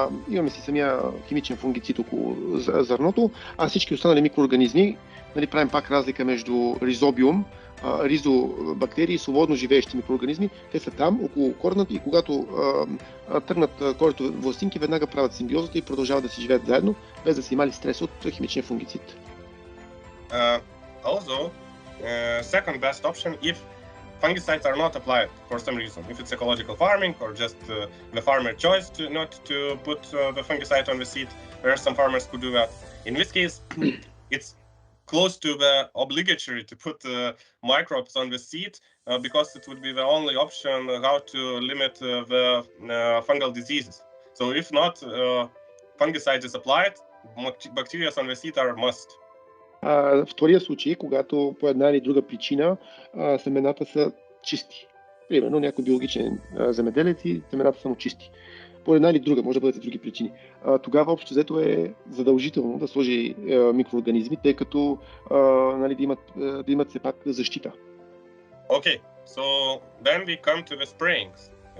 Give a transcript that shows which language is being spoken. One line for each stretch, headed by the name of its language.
Bulgarian: Имаме си самия химичен фунгицид около зърното, а всички останали микроорганизми, нали, правим пак разлика между ризобиум, ризобактерии и свободно живеещи микроорганизми. Те са там, около корената, и когато тръгнат корето властинки, веднага правят симбиозата и продължават да си живеят заедно, без да са имали стрес от химичния фунгицид.
English: Also, second best option if fungicides are not applied for some reason. If it's ecological farming or just the farmer choice not to put the fungicide on the seed, there are some farmers who do that. In this case, it's close to the obligatory to put microbes on the seed because it would be the only option how to limit the fungal diseases. So if not, fungicide is applied, bacteria on the seed are must.
Bulgarian: Втория случай, когато по една или друга причина семената са чисти. Примерно някой биологичен земеделец и семената са му чисти. По една или друга, може да бъдат и други причини. Тогава общо взето е задължително да сложи микроорганизми, тъй като нали, да имат все пак защита.
English: Okay, so then we come to the sprayings.